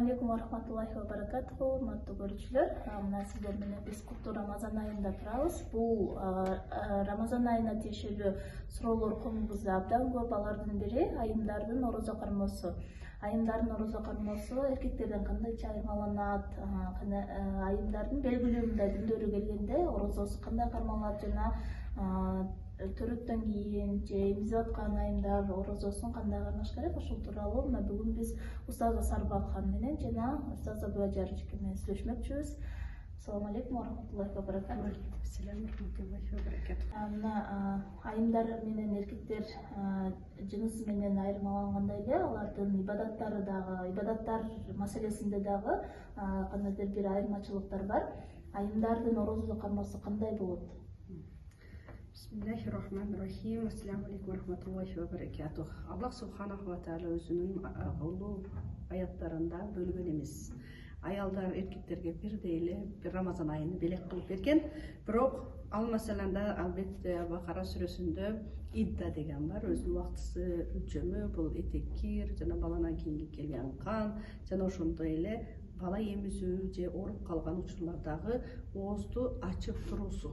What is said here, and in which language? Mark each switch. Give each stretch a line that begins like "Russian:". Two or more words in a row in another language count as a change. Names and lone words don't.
Arabic: ورحمة الله وبركاته.
Kyrgyz: Урматтуу көрүүчүлөр, мына сиздер менен биз куттуу Рамазан айында турабыз. Бул Рамазан айына тиешелүү суроолор комубузда абдан көп. Алардын бири айымдардын орозо кармоосу. Айымдардын орозо кармоосу эркектерден кандайча айырмаланат? Айымдардын белгилүү мындай күндөрү келгенде орозосу кандай кармалат жана төрөттөн кийин же эмизип аткан айымдар орозосун кандай кармаш керек? Ошол тууралуу мына бүгүн биз устаза Сарбак ханым менен жана устаза Буажарычка менен сүйлөшмөкчүбүз.
Arabic: السلام عليكم ورحمة الله وبركاته. السلام رحمة الله وبركاته.
Kyrgyz: Мына айымдар менен эркектер жыныс менен айырмалангандай эле алардын ибадаттары дагы, ибадаттар маселесинде дагы кандайдыр бир айырмачылыктар бар. Айымдардын орозо кармоосу кандай болот?
Arabic: بسم الله الرحمن الرحيم. السلام عليكم ورحمة الله وبركاته. الله سبحانه وتعالى
Kyrgyz: өзүнүн улуу аяттарында бөлгөн эмес. Аялдар эркектерге бирдей эле Рамазан айын белек кылып берген. Бирок ал маселенде албетте Бакара сүрөсүндө идда деген бар. Өзүнүн убактысы өлчөмү, бул этек кир жана баланан кийинки келген кан жана ошондой эле бала эмизүү же ооруп калган учурлардагы оозду ачып туруусу.